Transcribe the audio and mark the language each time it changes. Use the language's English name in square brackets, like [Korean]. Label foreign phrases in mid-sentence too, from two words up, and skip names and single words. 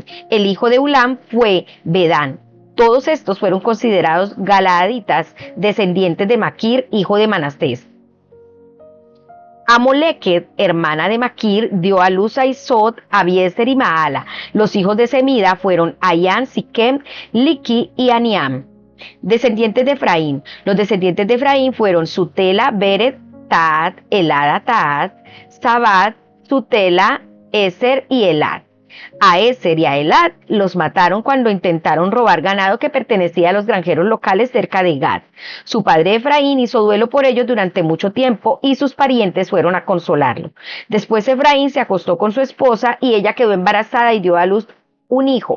[Spanish] El hijo de Ulam fue Bedán. Todos estos fueron considerados galaaditas, descendientes de Maquir, hijo de Manasés. Amoleket, hermana de Maquir, dio a luz a Isod, Abiezer y Maala. Los hijos de Semida fueron Ayán, Siquem, Liki y Aniam. Descendientes de Efraín. Los descendientes de Efraín fueron Sutela, Beret, Taat, Elada, Taat, Sabat, Sutela, Eser y Elad. A Eser y a Elad los mataron cuando intentaron robar ganado que pertenecía a los granjeros locales cerca de Gad. Su padre Efraín hizo duelo por ellos durante mucho tiempo y sus parientes fueron a consolarlo. Después Efraín se acostó con su esposa y ella quedó embarazada y dio a luz un hijo.